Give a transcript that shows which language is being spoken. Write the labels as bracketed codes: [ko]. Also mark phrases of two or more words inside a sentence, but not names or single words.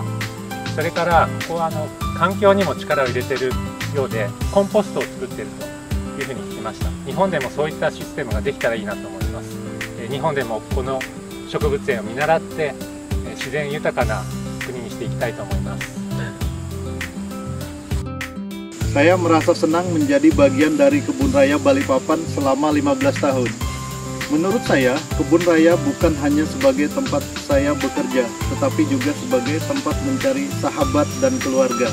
[ja] それからここは環境にも力を入れているようでコンポストを作っているというふうに聞きました。日本でもそういったシステムができたらいいなと思います。日本でもこの植物園を見習って自然豊かな国にしていきたいと思います。 [id] Saya merasa senang menjadi bagian dari Kebun Raya Balikpapan selama 15 tahun. Menurut saya, Kebun Raya bukan hanya sebagai tempat saya bekerja, tetapi juga sebagai tempat mencari sahabat dan keluarga.